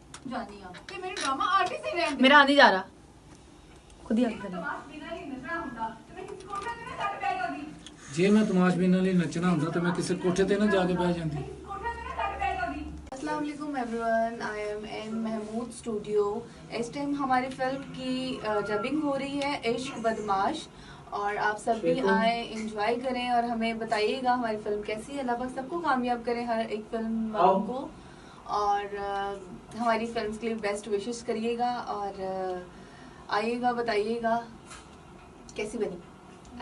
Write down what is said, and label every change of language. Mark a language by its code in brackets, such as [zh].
[pa] ਜਾਣੀ ਆ ਤੇ ਮੈਨੂੰ ਡਰਾਮਾ ਆਰਟਿਸਟ ਹੀ ਰਹਿਣ ਦੇ। [hi] मेरा आ नहीं जा रहा, खुद ही आगे करना। [pa] ਤਮਾਸ਼ ਬਿਨਾਂ ਹੀ ਨਜ਼ਰ ਹੁੰਦਾ ਤੇ ਮੈਂ ਕਿਸੇ ਕੋਠੇ ਤੇ ਨਾ ਜਾ ਕੇ ਬਹਿ ਜਾਂਦੀ। ਜੇ ਮੈਂ ਤਮਾਸ਼ਬੀਨਾਂ ਲਈ ਨੱਚਣਾ ਹੁੰਦਾ ਤਾਂ ਮੈਂ ਕਿਸੇ ਕੋਠੇ ਤੇ ਨਾ ਜਾ ਕੇ ਬਹਿ ਜਾਂਦੀ। ਕੋਠੇ ਤੇ ਨਾ ਜਾ ਕੇ ਬਹਿ ਜਾਂਦੀ। [en] अस्सलाम वालेकुम everyone, I am in Mahmood studio. [hi] इस टाइम हमारी फिल्म की डबिंग हो रही है इश्क बदमाश, और आप सब भी आए एंजॉय करें और हमें बताइएगा हमारी फिल्म कैसी है। अल्लाह पाक सबको कामयाब करें, हर एक फिल्म वालों को, और हमारी फिल्म के लिए बेस्ट विशेस करिएगा और आइएगा बताइएगा कैसी बनी।